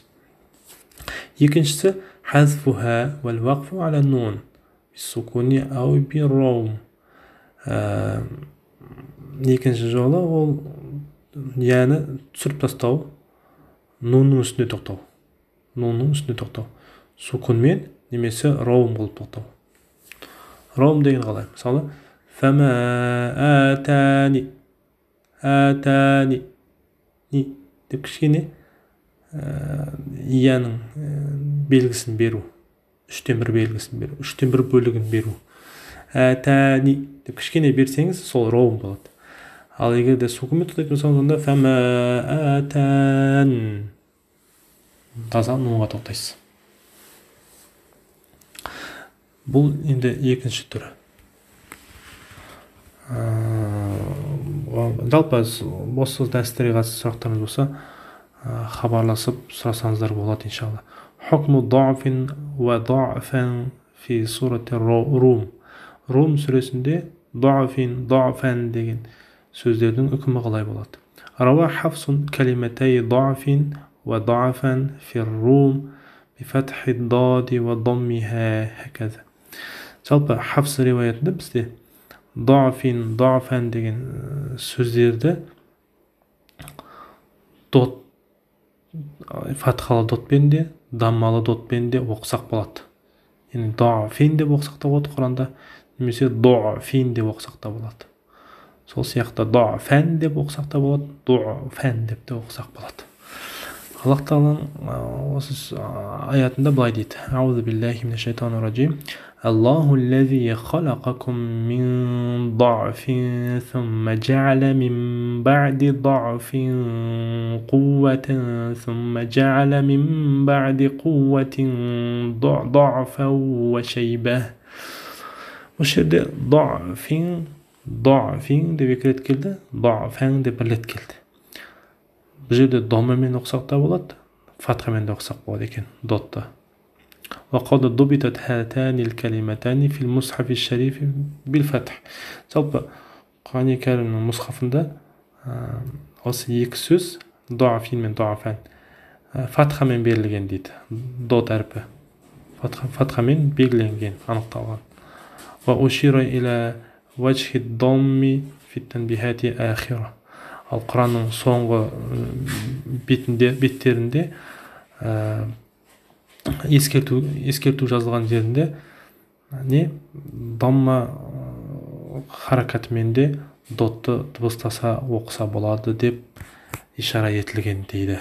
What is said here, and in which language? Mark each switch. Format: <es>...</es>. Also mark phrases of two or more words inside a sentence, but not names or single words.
<ar>Екіншісі حذفها والوقف على نون بالسكون أو بالروم.</ar> <kk>Екінші жолы ол яны түсіріп тастау, нунның үстіне тоқтау. Нунның үстіне тоқтау. Сукунмен немесе раум қылып тоқтау. Раум деген қалай? Мысалы</kk> <ar>فما آتاني,</ar> <kk>атани ни деп кішкене яның белгісін беру, үштен бір белгісін беру, үштен бір бөлігін беру. Атани деп кішкене берсеңіз, сол раум болады. Ал егер де сукунмен тоқтайтын болсаңыз, онда</kk> <ar>فما آتان</ar> <kk>таза нунға тоқтайсыз. Бұл енді екінші түрі. Жалпы осы дәрістерге қатысты сұрақтарыңыз болса, хабарласып сұрасаңыздар болады иншалла.</kk> <ar>حكم ضعف وضعفا في سورة الروم.</ar> <kk>Рум сүресінде</kk> <ar>ضعف، ضعفا</ar> <kk>деген сөздердің үкімі қалай болады?</kk> <ar>روى حفص كلمتي ضعف وضعفا في روم بفتح الضاد وضمها هكذا.</ar> <kk>Жалпы Хафс риуаятында бізде</kk> <ar>ضعف، ضعفا</ar> <kk>деген сөздерді дот, фатхалы дотпен де, даммалы дотпен де оқысақ болады. Яғни даъфин деп оқысақ та болады Құранда, немесе даъфин деп оқысақ та болады. Сол сияқты даъфан деп оқысақ та болады, даъфан деп те оқысақ болады. Аллах Тағала осы аятында былай дейді:</kk> <ar>أعوذ بالله من الشيطان الرجيم. الله الذي خلقكم من ضعف ثم جعل من بعد ضعف قوة ثم جعل من بعد قوة ضعفا وشيبة.</ar> <kk>Осы жерде</kk> <ar>ضعف، ضعف</ar> <kk>деп екі рет келді, даъфан деп бір рет келді. Бұл жерде домамен оқысақ та болады, фатхамен де оқысақ болады екен, дотты.</kk> <ar>وقد ضبطت هاتان الكلمتان في المصحف الشريف بالفتح.</ar> <kk>Жалпы Құран кәрімнің мұсхафында осы екі сөз даъфин мен даъфан фатхамен берілген дейді. Дот әрпі фатхамен белгіленген, анықталған.</kk> <ar>وأشير إلى وجه الضم في التنبيهات آخرة.</ar> <kk>Ал Құранның соңғы беттерінде ескерту жазылған жерінде не дамма харакатымен де дотты дыбыстаса оқыса болады деп ишара етілген дейді.</kk>